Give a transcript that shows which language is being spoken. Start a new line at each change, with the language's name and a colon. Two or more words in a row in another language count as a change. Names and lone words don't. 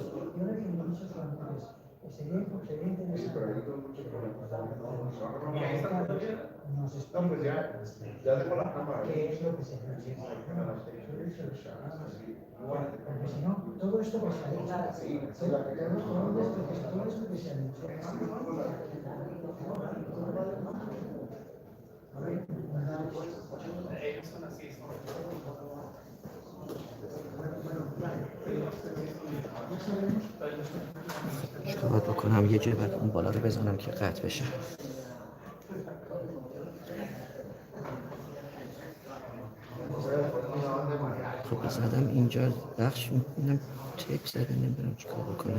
Spanish: Yo lo que me he dicho solamente es, sería interesante. Nos explica Ya tengo la cámara. qué es lo que se necesita. Porque si no, todo esto que se ha dicho, todo esto que se ha dicho.
Persian: چیکار باید بکنم؟ یه جای باید اون بالا رو بزنم که قطع بشه. خب زدم اینجا بخش میکنم تیپ زده، نمیدونم چیکار بکنم.